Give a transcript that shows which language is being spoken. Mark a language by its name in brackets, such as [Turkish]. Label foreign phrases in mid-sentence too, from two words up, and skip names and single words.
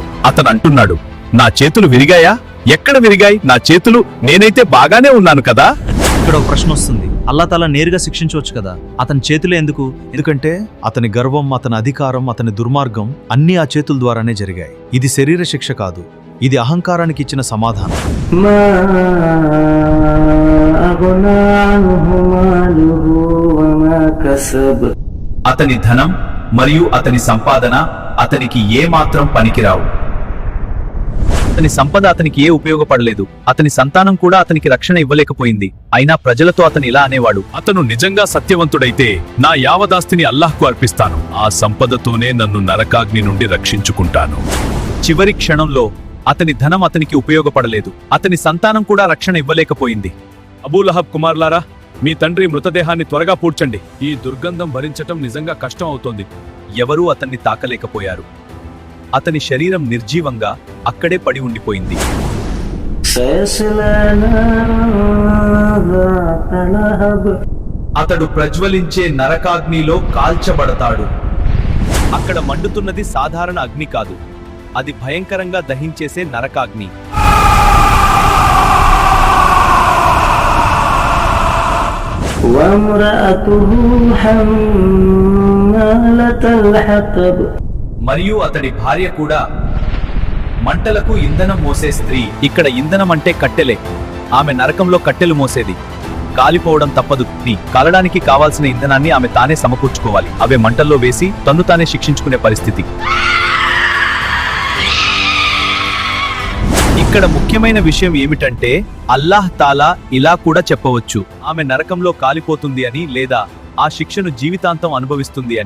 [Telugu] అతను అంటున్నాడు, నా చేతులు విరిగాయా? ఎక్కడ విరిగాయి నా చేతులు? నేనైతే బాగానే ఉన్నాను కదా. ఇక్కడ ఒక ప్రశ్న వస్తుంది, అల్లాహ్ నేరుగా శిక్షించవచ్చు కదా, అతని చేతులే ఎందుకు? ఎందుకంటే అతని గర్వం, అతని అధికారం, అతని దుర్మార్గం అన్నీ ఆ చేతుల ద్వారానే జరిగాయి. ఇది శరీర శిక్ష కాదు, ఇది అహంకారానికి ఇచ్చిన సమాధానం. [Arabic] ما أغنى عنه ماله وما كسب. [Telugu] అతని ధనం మరియు అతని సంపాదన అతనికి ఏ మాత్రం పనికిరావు. అతని సంపద అతనికి ఏ ఉపయోగపడలేదు. అతని సంతానం కూడా అతనికి రక్షణ ఇవ్వలేకపోయింది. అయినా ప్రజలతో అతను ఇలా అనేవాడు, అతను నిజంగా సత్యవంతుడైతే నా యావదాస్తిని అల్లాహ్కు అర్పిస్తాను. ఆ సంపదతోనే నన్ను నరకాగ్ని నుండి రక్షించుకుంటాను. చివరి క్షణంలో అతని ధనం అతనికి ఉపయోగపడలేదు. అతని సంతానం కూడా రక్షణ ఇవ్వలేకపోయింది. అబూలహబ్ కుమార్లారా, మీ తండ్రి మృతదేహాన్ని త్వరగా పూడ్చండి. ఈ దుర్గంధం భరించటం నిజంగా కష్టం అవుతోంది. ఎవరూ అతన్ని తాకలేకపోయారు. అతని శరీరం నిర్జీవంగా అక్కడే పడి ఉండిపోయింది. [Arabic] سيصلى نارا ذات لهب. [Telugu] అతడు ప్రజ్వలించే నరకాగ్నిలో కాల్చబడతాడు. అక్కడ మండుతున్నది సాధారణ అగ్ని కాదు, అది భయంకరంగా దహించేసే నరకాగ్ని. [Arabic] وامرأته حمالة الحطب. [Telugu] మరియు అతడి భార్య కూడా మంటలకు ఇంధనం మోసే స్త్రీ. ఇక్కడ ఇంధనం అంటే కట్టెలే. ఆమె నరకంలో కట్టెలు మోసేది. కాలిపోవడం తప్పదు. కాలడానికి కావాల్సిన ఇంధనాన్ని ఆమె తానే సమకూర్చుకోవాలి. అవే మంటల్లో వేసి తన్ను తానే శిక్షించుకునే పరిస్థితి. ఇక్కడ ముఖ్యమైన విషయం ఏమిటంటే అల్లాహ్ తాలా ఇలా కూడా చెప్పవచ్చు, ఆమె నరకంలో కాలిపోతుంది అని, లేదా ఆ శిక్షను జీవితాంతం అనుభవిస్తుంది అని.